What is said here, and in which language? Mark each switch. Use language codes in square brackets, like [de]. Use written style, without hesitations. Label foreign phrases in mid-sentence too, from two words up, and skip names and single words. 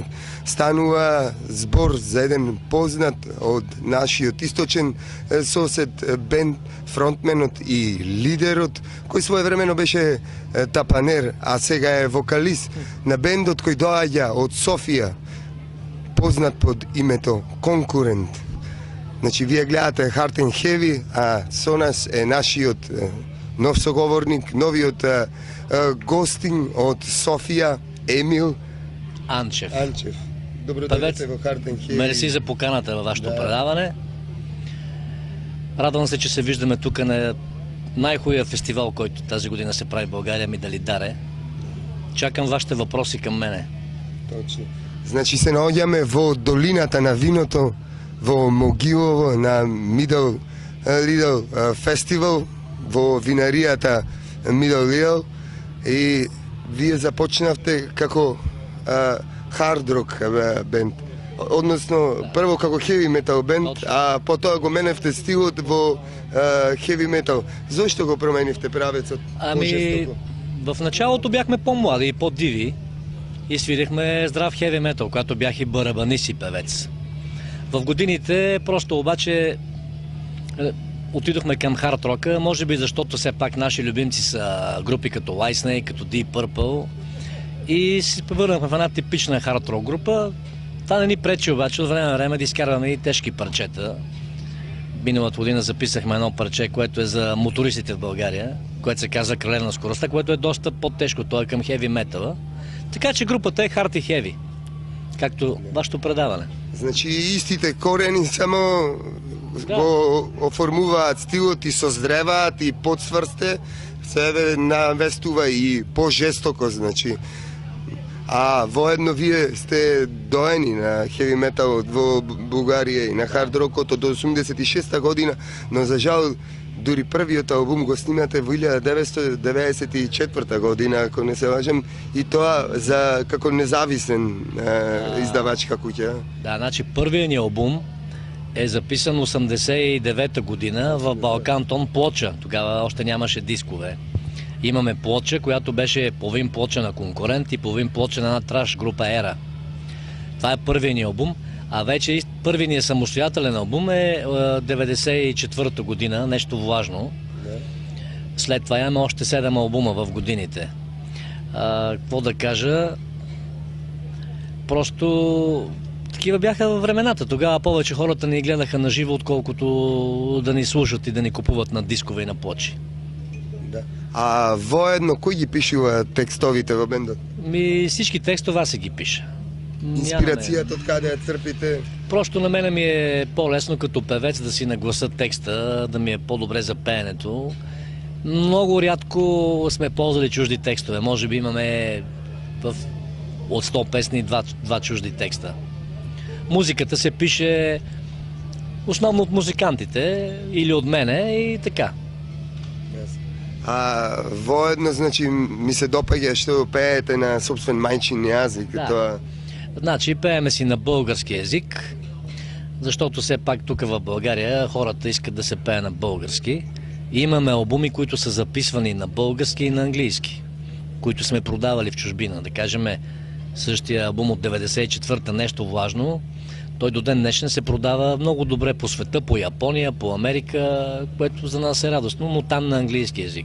[mk] Станува збор за еден познат од нашиот источен сосед бенд, фронтменот и лидерот, кој своевремено беше тапанер, а сега е вокалист на бендот кој доаѓа од Софија, познат под името Конкурент. Значи, вие гледате Hard and Heavy, а со нас е нашиот нов соговорник, новиот гостин од Софија, Емил Анчев. Добро дојдете во Hard and Heavy. [bg] Мерси за поканата във вашето предаване. Радвам се, че се виждаме тук на най-хубавия фестивал, който тази година се прави в България, Мидалидаре. Чакам вашите въпроси към мене. [mk] Точно. Значи се наоѓаме во долината на виното, во Могилово, на Middle Little Festival, во винаријата Middle Little, и вие започнавте како хард рок бенд. Односно, прво како хеви метал бенд, а потоа го меневте стилот во хеви метал. Зошто го променивте правецот? [bg] Ами, в началото бяхме по-млади и по-диви и свирихме здрав хеви метал, когато бях и барабанист и певец. В годините просто обаче отидохме към хард рока, може би защото все пак наши любимци са групи като Whitesnake, като Deep Purple, и се превърнахме в една типична хард рок група. Това не ни пречи обаче от време на време да изкарваме и тежки парчета. Миналата година записахме едно парче, което е за мотористите в България, което се казва Кралев на скоростта, което е доста по-тежко, то е към хеви метала. Така че групата е хард и хеви, както вашето предаване. [mk] Значи истите корени само го оформуваат стилот и созреваат и подсврсте, себе навестува и по-жестоко, значи. А воедно вие сте доени на хеви метал во Бугарија и на хард рокот од 86-та година, но за жал дури првиот албум го снимате во 1994 година, ако не се лажам, и тоа за како независен издавачка куќа. [bg] Да, значи първият ни албум е записан 89-та година в Балкантон плоча. Тогава още нямаше дискове. Имаме плоча, която беше половин плоча на Конкурент и половин плоча на една траш група Ера. Това е първият ни албум. А вече първият ни самостоятелен албум е 94-та година, нещо важно. След това имаме още 7 албума в годините. Какво да кажа? Просто такива бяха във времената. Тогава повече хората ни гледаха на живо, отколкото да ни слушат и да ни купуват на дискове и на плочи. Да. [mk] А воедно, кој ги пишува текстовите во бендот? [bg] Всички текстове аз се ги пиша. [mk] Инспирацијата од каде ја црпите? [bg] Просто на мене ми е по-лесно като певец да си нагласа текста, да ми е по-добре за пеенето. Много рядко сме ползвали чужди текстове. Може би имаме от 100 песни 2 чужди текста. Музиката се пише основно от музикантите или от мене и така. [mk] А воедно, значи, ми се допаѓа што пеете на собствен мајчин јазик. [bg] Да. [mk] Тоа... [bg] Значи, пееме си на български език, защото все пак тук в България хората искат да се пее на български. И имаме албуми, които са записвани на български и на английски, които сме продавали в чужбина. Да кажем, същия албум от 94-та, нещо важно, той до ден днешен се продава много добре по света, по Япония, по Америка, което за нас е радостно, но там на английски език.